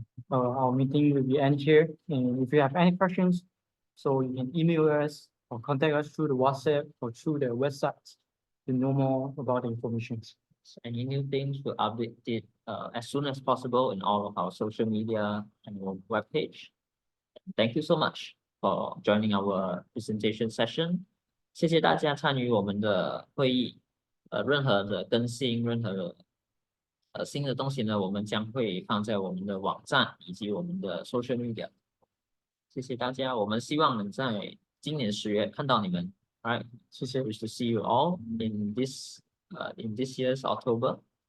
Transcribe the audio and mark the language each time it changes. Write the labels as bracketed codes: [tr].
[en] Our meeting will be end here. And if you have any questions, so you can email us or contact us through the WhatsApp or through the website to know more about the information. Any new things, we'll update it as soon as possible in all of our social media and our webpage. Thank you so much for joining our presentation session. [zh] 谢谢大家参与我们的会议。任何的更新，任何新的东西呢，我们将会放在我们的网站以及我们的 social media。谢谢大家，我们希望能在今年10月看到你们。 [en] Right, [zh] 谢谢 [en] wish to see you all in this year's October.